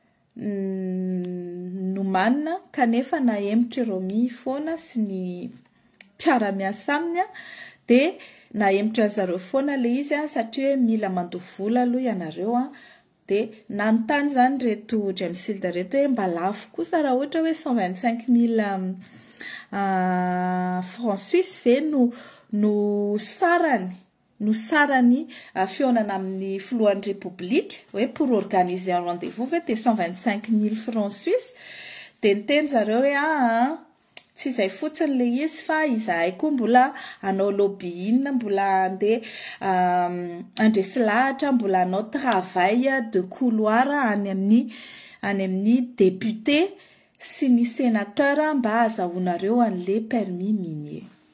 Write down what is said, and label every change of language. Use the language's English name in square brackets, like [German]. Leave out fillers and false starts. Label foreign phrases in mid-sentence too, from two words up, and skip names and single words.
[Malagasy] manina kanefa nahemitra Romi foana sy ny mpiara-miasa aminy de nahemitra zareo foana le izy satria mila mandoha vola aloha ianareo de nanontany zany reto James Field reto hoe mba lafo kosa raha ohatra hoe 125 000 [French] francs suisses [Malagasy] ve no sarany fionana amin'ny filohan'ny République hoe [French] pour organiser un [Malagasy] rendez-vous ve de 125 000 [French] francs suisses [Malagasy] de niteny zareo hoe tsy izay fotsiny le izy fa izahay koa mbola anao lobbying mbola andresy lahatra mbola anao [French] travail de couloir [Malagasy] any amin'ny député sy ny sénateur mba azahoanareo an'le [French] permis minier